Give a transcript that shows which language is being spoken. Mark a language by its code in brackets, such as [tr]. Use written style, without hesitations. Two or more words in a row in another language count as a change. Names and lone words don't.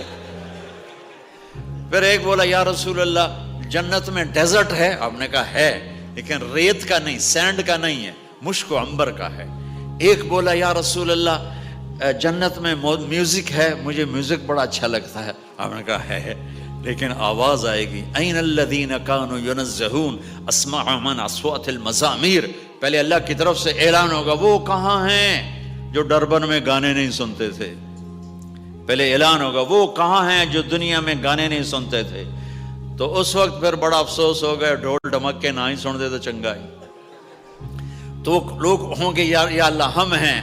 [ur] پھر ایک بولا [ar] یا رسول اللہ [ur] جنت میں ڈیزرٹ ہے؟ آپ نے کہا ہے, لیکن ریت کا نہیں, سینڈ کا نہیں ہے, مشک و عنبر کا ہے. ایک بولا [ar] یا رسول اللہ [ur] جنت میں میوزک ہے, مجھے میوزک بڑا اچھا لگتا ہے. آپ نے کہا ہے, لیکن آواز آئے گی [ar] این الذین کانوا ینزہون اسمع من اصوات المزامیر. [ur] پہلے اللہ کی طرف سے اعلان ہوگا, وہ کہاں ہیں جو ڈربن میں گانے نہیں سنتے تھے. پہلے اعلان ہوگا, وہ کہاں ہیں جو دنیا میں گانے نہیں سنتے تھے. تو اس وقت پھر بڑا افسوس ہوگا, [pa] ڈھول ڈھمکے نہ ہی سن دے تو چنگا ہی. [ur] تو لوگ ہوں گے یا اللہ ہم ہیں.